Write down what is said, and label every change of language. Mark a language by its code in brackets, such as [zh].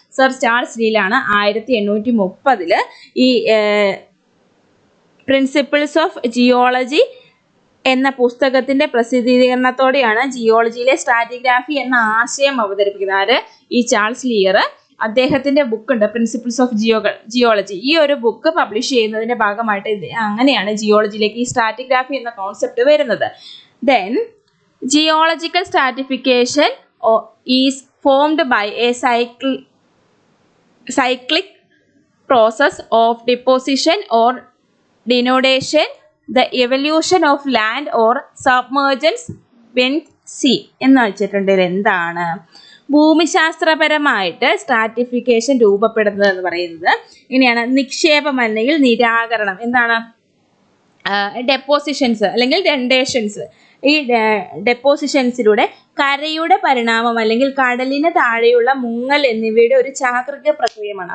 [ml] Sir Charles ലീലാണ് 1830 ഈ principles of geology എന്ന പുസ്തകത്തിന്റെ പ്രസിദ്ധീകരണത്തോടെയാണ് ജിയോളജിയിലെ സ്ട്രാറ്റിഗ്രാഫി എന്ന ആശയം അവതരിപ്പിക്കുന്നത്. ആര്? ഈ ചാൾസ് ലിയർ. അദ്ദേഹത്തിന്റെ ബുക്ക് ഉണ്ട് പ്രിൻസിപ്പിൾസ് ഓഫ് ജിയോളജി. ഈ ഒരു ബുക്ക് പബ്ലിഷ് ചെയ്യുന്നതിന്റെ ഭാഗമായിട്ട് അങ്ങനെയാണ് ജിയോളജിയിലേക്ക് ഈ സ്ട്രാറ്റിഗ്രാഫി എന്ന കോൺസെപ്റ്റ് വരുന്നത്. [en] Then geological stratification is formed by a cyclic process of deposition or denudation, the evolution of land or submergence beneath sea. [ml] എന്ന് വെച്ചിട്ടുണ്ടെങ്കിൽ എന്താണ്? ഭൂമിശാസ്ത്രപരമായിട്ട് സ്ട്രാറ്റിഫിക്കേഷൻ രൂപപ്പെടുന്നത് എന്ന് പറയുന്നത് ഇങ്ങനെയാണ്. നിക്ഷേപം അല്ലെങ്കിൽ നിരാകരണം. എന്താണ്? ഡെപ്പോസിഷൻസ് അല്ലെങ്കിൽ ഡെൻഡേഷൻസ്. ഈ ഡെപ്പോസിഷൻസിലൂടെ കരയുടെ പരിണാമം അല്ലെങ്കിൽ കടലിന് താഴെയുള്ള മുങ്ങൽ എന്നിവയുടെ ഒരു ചാക്രിക പ്രക്രിയമാണ്.